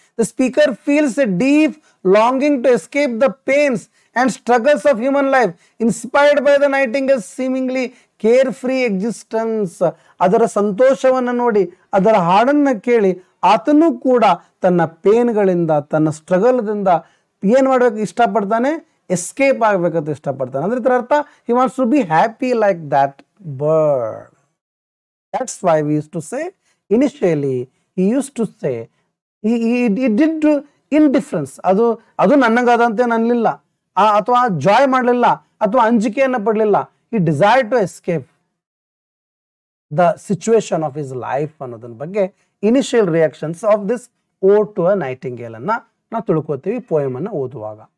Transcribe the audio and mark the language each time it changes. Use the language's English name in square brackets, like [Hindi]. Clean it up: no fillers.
[English] The speaker feels a deep longing to escape the pains and struggles of human life inspired by the nightingale seemingly carefree existence. [Kannada] ಅದರ ಸಂತೋಷವನ್ನು ನೋಡಿ, ಅದರ ಹಾಡನ್ನ ಕೇಳಿ ಆತನೂ ಕೂಡ ತನ್ನ ಪೇನ್ಗಳಿಂದ, ತನ್ನ ಸ್ಟ್ರಗಲ್ದಿಂದ ಏನ್ ಮಾಡ್ಬೇಕು ಇಷ್ಟಪಡ್ತಾನೆ, ಎಸ್ಕೇಪ್ ಆಗ್ಬೇಕಂತ ಇಷ್ಟಪಡ್ತಾನೆ. ಅಂದ್ರೆ ಇದರ ಅರ್ಥ [English] He wants to be happy like that bird. That's why we used to say initially he used to say he did indifference. [Kannada] ಅದು ನನ್ನಗಾದಂತೆ ಅನ್ನಲಿಲ್ಲ, ಅಥವಾ ಜಾಯ್ ಮಾಡಲಿಲ್ಲ, ಅಥವಾ ಅಂಜಿಕೆಯನ್ನ ಪಡಲಿಲ್ಲ. [English] he desired to escape the situation of his life [Kannada] ಅನ್ನೋದನ್ನ ಬಗ್ಗೆ [English] initial reactions of this O2 nightingale [Kannada] ಅನ್ನ ನಾವು ತಿಳ್ಕೊತೀವಿ [English] poem [Kannada] ಅನ್ನ ಓದುವಾಗ.